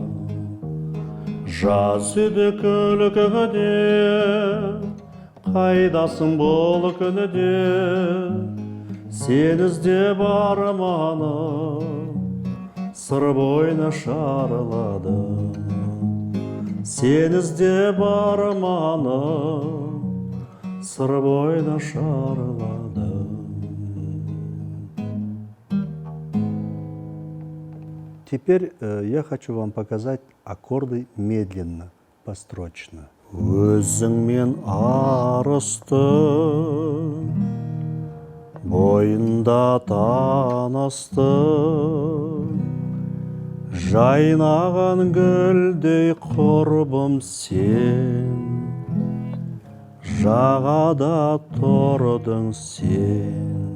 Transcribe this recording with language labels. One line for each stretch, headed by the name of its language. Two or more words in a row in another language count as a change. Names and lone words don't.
Kazakh: Жаз еді күлкіңде, қайдасың бұл күнде, сен іздеп арманым, сыр бойына шарладым. Сен іздеп арманым, сыр бойына шарладым.
Russian: Теперь я хочу вам показать аккорды медленно, построчно.
Kazakh: Өзіңмен арыстым, бойында таныстым, жайнаған гүлдей құрбым сен, жағада тұрдың сен.